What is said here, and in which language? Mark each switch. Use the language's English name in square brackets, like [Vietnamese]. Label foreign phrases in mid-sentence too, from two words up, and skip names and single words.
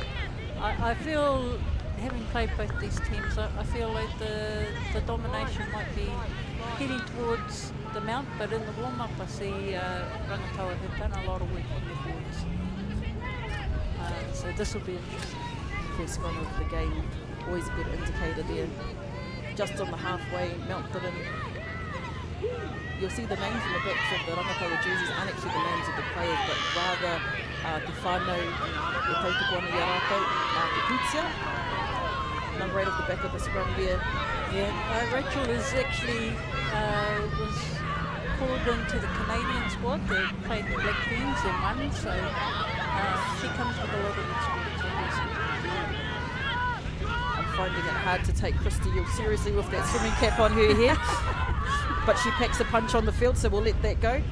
[English] I feel, having played both these teams, I feel like the domination might be heading towards the Mount, but in the warm-up I see Rangataua have done a lot of work on their forwards. So this will be interesting. First scrum of the game, always a good indicator there. Just on the halfway, Mount put in. You'll see the names on the backs of the Rangataua jerseys aren't actually the names of the players, but rather [Māori] te whānau e tautoko ana i a rātou, te Pūtia, [English] number 8 off the back of the scrum there. Yeah, Rachel is actually was called into the Canadian squad. They played the Black Ferns and won, so she comes with a lot of experience, obviously. I'm finding it hard to take Christy Yule seriously with that swimming cap on her head, but she packs a punch on the field, so we'll let that go.